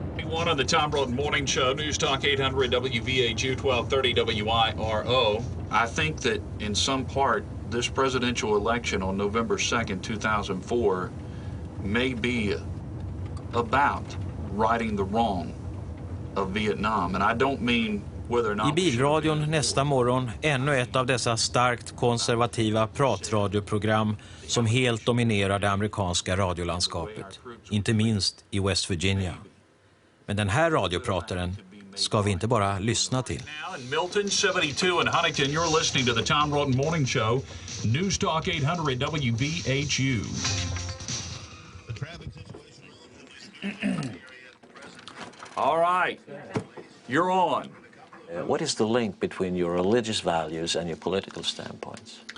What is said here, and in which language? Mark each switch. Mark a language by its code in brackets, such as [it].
[en] One on the Tom Broughton Morning Show, News Talk 800 WVHU 1230 WIRO. I think that in some part, this presidential election on November 2nd, 2004 may be about righting the wrong of Vietnam. And I don't mean whether or not... [sv] I bilradion nästa morgon ännu ett av dessa starkt konservativa pratradioprogram som helt dominerar det amerikanska radiolandskapet, inte minst i West Virginia. Men den här radioprataren ska vi inte bara lyssna till. [en] Milton 72 in Huntington, you're listening to the Tom Broughton Morning Show, News Talk 800 WVHU. All right, you're on. What is the link between your religious values and your political standpoints?